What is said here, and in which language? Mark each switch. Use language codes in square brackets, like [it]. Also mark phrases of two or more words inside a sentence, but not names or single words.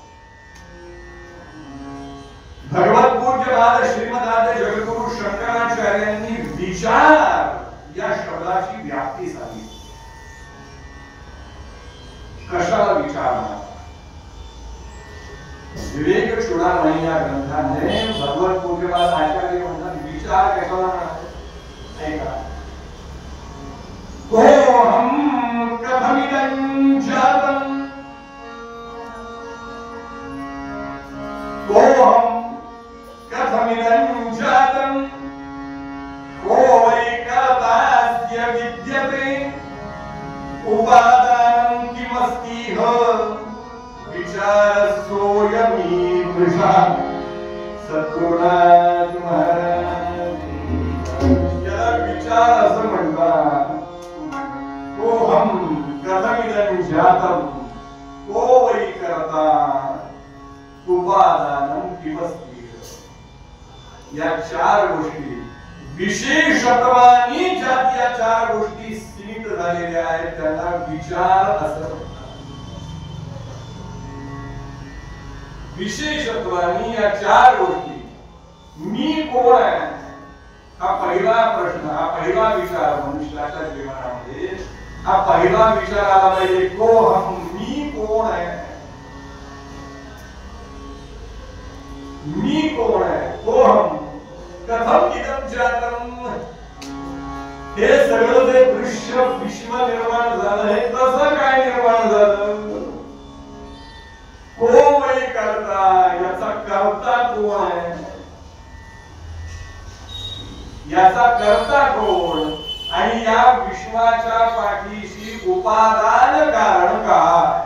[mr] भगवत पूज्य बाद श्रीमदाद जगद्गुरु शंकराचार्यांनी विचार या शब्दाची व्याप्ती सांगितली. कशाला विचार म्हणतात. विवेक चूडामणी या ग्रंथाने भगवत पूज्य बाद आचार्य म्हणतात विचार कशाला म्हणतात. ऐका, [sa] कोहम कथमिदं जातं, कोहम कथमिदं जातं, को वै कर्तास्य विद्यते, उपादानं किमस्ति विचार सोयमीदृशा सद्गुणात् महाराज. [mr] याला विचार [sa] यं जातं को वै कर्ता उपादानं किमस्ति। [mr] या चार गोष्टी विशेषत्वानी ज्यात या चार गोष्टी स्थित झालेल्या आहेत त्यांना विचार असं विशेषत्वानी या चार गोष्टी मी कोण आहे हा पहिला प्रश्न, हा पहिला विचार मनुष्याच्या जीवनामध्ये हा पहिला विचार आला पाहिजे। [sa] को हम, [mr] मी कोण आहे, मी कोण आहे, [sa] को हम कथम इदं जातम। [mr] हे सगळं जे दृश्य विश्व निर्माण झालं हे कसं काय निर्माण झालं। [sa] को वै कर्ता, [mr] याचा कर्ता कोण आहे, याचा कर्ता कोण आणि या विश्वाच्या पाठीशी उपादान कारण काय।